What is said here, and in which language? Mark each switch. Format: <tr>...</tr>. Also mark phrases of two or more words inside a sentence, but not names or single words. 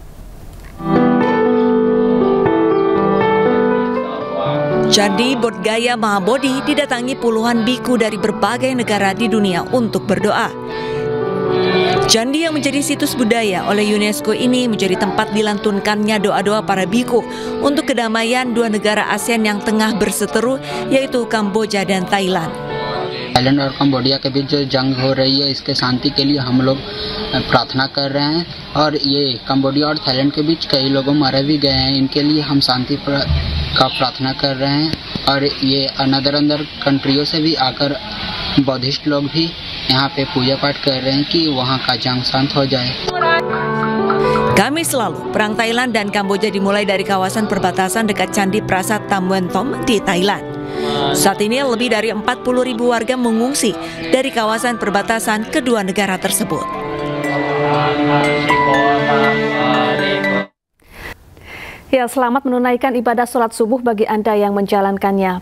<id>Candi Bodh-Gaya Mahabodhi didatangi puluhan biku dari berbagai negara di dunia untuk berdoa. Candi yang menjadi situs budaya oleh UNESCO ini menjadi tempat dilantunkannya doa-doa para biku untuk kedamaian dua negara ASEAN yang tengah berseteru, yaitu Kamboja dan Thailand.</id> <hi>थाईलैंड और कंबोडिया के बीच जो जंग हो रही है, इसके शांति के लिए हम लोग प्रार्थना कर रहे हैं और ये कंबोडिया और थाईलैंड के बीच कई लोग मारे भी गए हैं, इनके लिए हम शांति का प्रार्थना कर रहे हैं और ये अंदर कंट्रियों से भी आकर बौद्धिस्ट लोग भी यहाँ पे पूजा पाठ कर रहे हैं कि वहाँ का जंग शांत हो जाए.</hi> <id>Kamis lalu, perang Thailand dan Kamboja dimulai dari kawasan perbatasan dekat Candi Prasat Tam Wen Tom di Thailand. Saat ini lebih dari 40.000 warga mengungsi dari kawasan perbatasan kedua negara tersebut. Ya, selamat menunaikan ibadah sholat subuh bagi Anda yang menjalankannya.</id>